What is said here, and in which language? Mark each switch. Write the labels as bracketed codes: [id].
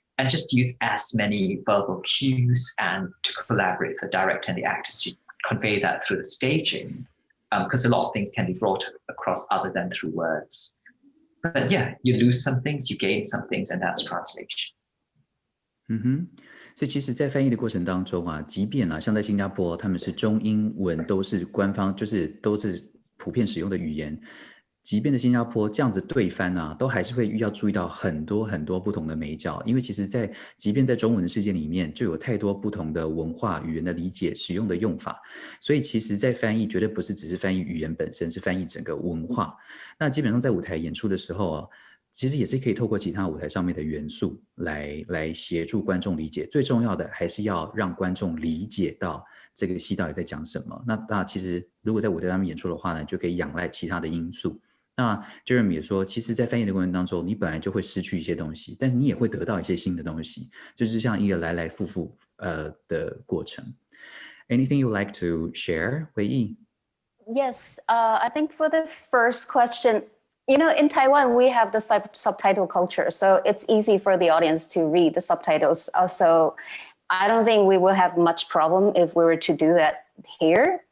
[en] And just use as many verbal cues and to collaborate with the director and the actors to convey that through the staging, because a lot of things can be brought across other than through words. But yeah, you lose some things, you gain some things, and that's translation. [zh] 所以其实在翻译的过程当中啊，即便啊像在新加坡，他们是中英文都是官方，就是都是普遍使用的语言，即便在新加坡这样子对翻啊，都还是会要注意到很多很多不同的眉角，因为其实即便在中文的世界里面，就有太多不同的文化语言的理解、使用的用法，所以其实在翻译绝对不是只是翻译语言本身，是翻译整个文化。那基本上在舞台演出的时候啊，其实也是可以透过其他舞台上面的元素来协助观众理解，最重要的还是要让观众理解到这个戏到底在讲什么。那其实如果在舞台上面演出的话呢，就可以仰赖其他的因素。那 Jeremy 也说，其实在翻译的过程当中，你本来就会失去一些东西，但是你也会得到一些新的东西，就是像一个来来复复的过程。 [en] Anything you like to share, Wei-Yi? Yes, I think for the first question, you know, in Taiwan, we have the subtitle culture, so it's easy for the audience to read the subtitles. Also, I don't think we will have much problem if we were to do that here.